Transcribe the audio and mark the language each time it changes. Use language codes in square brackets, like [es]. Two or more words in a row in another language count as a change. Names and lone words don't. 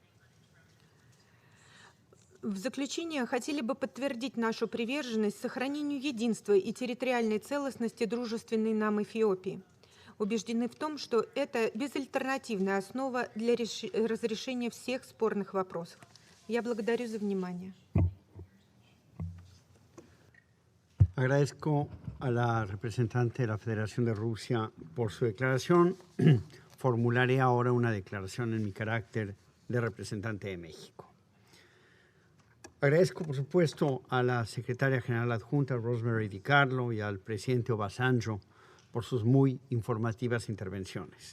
[ru] В заключение хотели бы подтвердить нашу приверженность сохранению единства и территориальной целостности дружественной нам Эфиопии. Убеждены в том, что это безальтернативная основа для разрешения всех спорных вопросов. Я благодарю за внимание. [es] Agradezco a la representante de la Federación de Rusia por su declaración. Formularé ahora una declaración en mi carácter de representante de México. Agradezco, por supuesto, a la secretaria general adjunta, Rosemary DiCarlo, y al presidente Obasanjo por sus muy informativas intervenciones.